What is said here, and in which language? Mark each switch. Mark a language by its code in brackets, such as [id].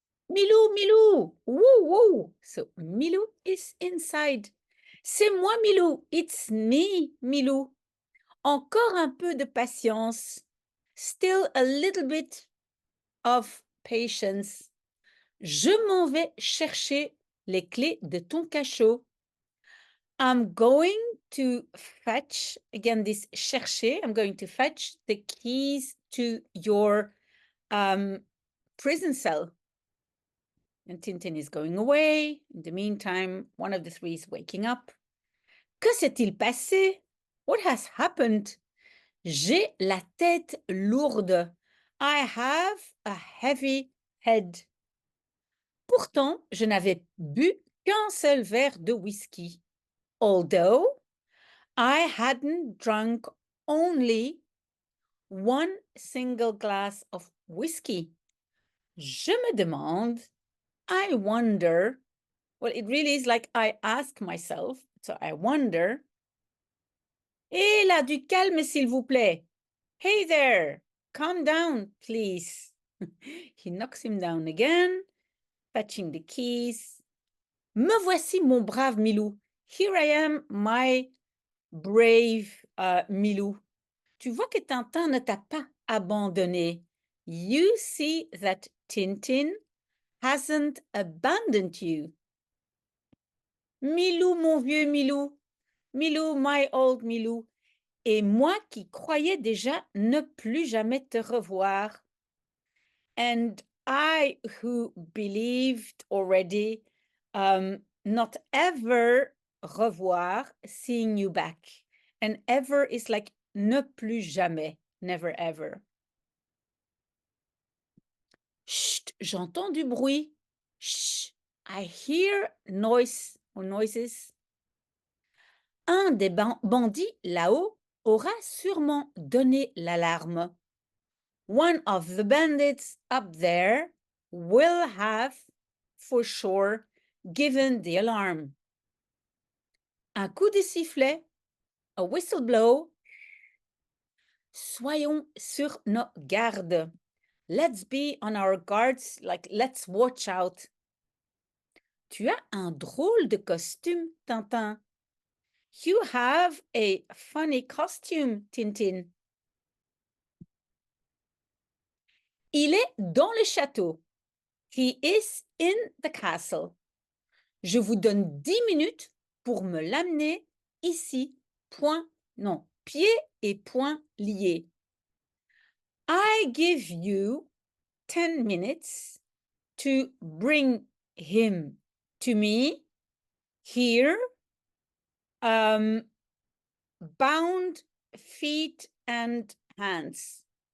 [en] Milou, Milou, woo, woo. So Milou is inside. [fr] C'est moi, Milou. [en] It's me, Milou. [fr] Encore un peu de patience. [en] Still a little bit of patience. [fr] Je m'en vais chercher les clés de ton cachot. [en] I'm going to fetch, again, this [fr] chercher, [en] I'm going to fetch the keys to your prison cell. And Tintin is going away. In the meantime, one of the three is waking up. [fr] Que s'est-il passé? [en] What has happened? [fr] J'ai la tête lourde. [en] I have a heavy head. [fr] Pourtant, je n'avais bu qu'un seul verre de whisky. [en] Although I hadn't drunk only one single glass of whiskey. [fr] Je me demande, [en] I wonder, well, it really is like I ask myself, so I wonder. [fr] Hé là, du calme, s'il vous plaît. [en] Hey there, calm down, please. He knocks him down again, fetching the keys. [fr] Me voici, mon brave Milou. [en] Here I am, my brave Milou. [fr] Tu vois que Tintin ne t'a pas abandonné. [en] You see that Tintin hasn't abandoned you. [fr] Milou, mon vieux Milou. [en] Milou, my old Milou. [fr] Et moi qui croyais déjà ne plus jamais te revoir. [en] And I who believed already not ever [fr] revoir, [en] seeing you back. And ever is like [fr] ne plus jamais, [en] never ever. Chut, [fr] j'entends du bruit. [en] Chut, I hear noise or noises. [fr] Un des bandits là-haut aura sûrement donné l'alarme. [en] One of the bandits up there will have, for sure, given the alarm. [fr] Un coup de sifflet, [en] a whistle blow. [fr] Soyons sur nos gardes. [en] Let's be on our guards, like let's watch out. [fr] Tu as un drôle de costume, Tintin. [en] You have a funny costume, Tintin. [fr] Il est dans le château. [en] He is in the castle. [fr] Je vous donne 10 minutes pour me l'amener ici, pieds et poings liés. [en] I give you 10 minutes to bring him to me here, bound feet and hands.